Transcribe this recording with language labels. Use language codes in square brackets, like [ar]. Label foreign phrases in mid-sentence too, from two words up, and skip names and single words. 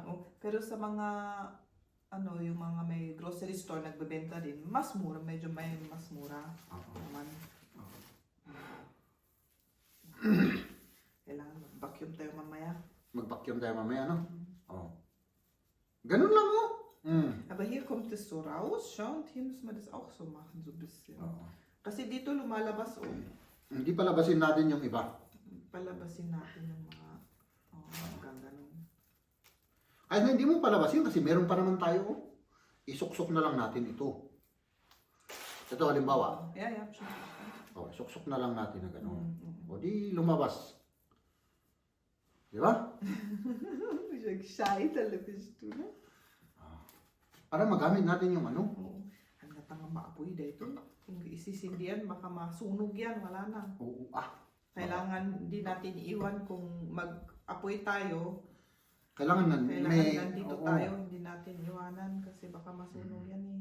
[tl] Oh, pero sa mga ano, yung mga may grocery store nagbebenta din, mas mura, medyo may mas mura Oo. naman. Kailangan mag-vacuum tayo mamaya. Mag-vacuum tayo mamaya, no? Oh. Ganun lang, oh. [de] Aber hier kommt es so raus, schau, und hier müssen wir das auch so machen, so ein bisschen. [tl] Oo. Kasi dito lumalabas, oh, Hindi palabasin natin yung iba. palabasin natin yung mga, hanggang ganun. Ay, hindi mo palabasin kasi meron pa naman tayo, oh. Isuksok na lang natin ito. Ito, halimbawa. [en] Yeah, sure. [tl] Oh, suksok na lang natin na gano'n. Mm. O di lumabas. Di ba? [de] Gescheiter bist du, ne? [tl] Para magamit natin yung ano. Oo. Hanggat nga maapoy dito. Kung isisindihan, baka masunog yan, wala na. Oo, Kailangan di natin iwan kung mag-apoy tayo. Kailangan Nandito oo. tayo, hindi natin iwanan kasi baka masunog yan eh.